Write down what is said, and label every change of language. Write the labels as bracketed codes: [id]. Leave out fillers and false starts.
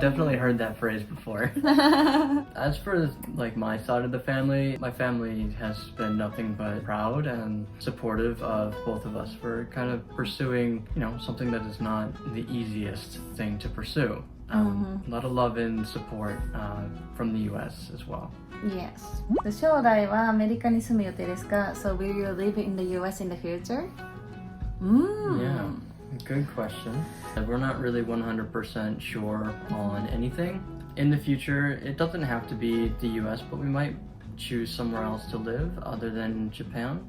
[en] I've definitely heard that phrase before. As for like my side of the family, my family has been nothing but proud and supportive of both of us for kind of pursuing, you know, something that is not the easiest thing to pursue. A lot of love and support from the U.S. as well. Yes. [ja] 将来はアメリカに住む予定ですか? [en] So will you live in the U.S. in the future? Yeah. Good question. We're not really 100% sure on anything. In the future, it doesn't have to be the US, but we might choose somewhere else to live other than Japan.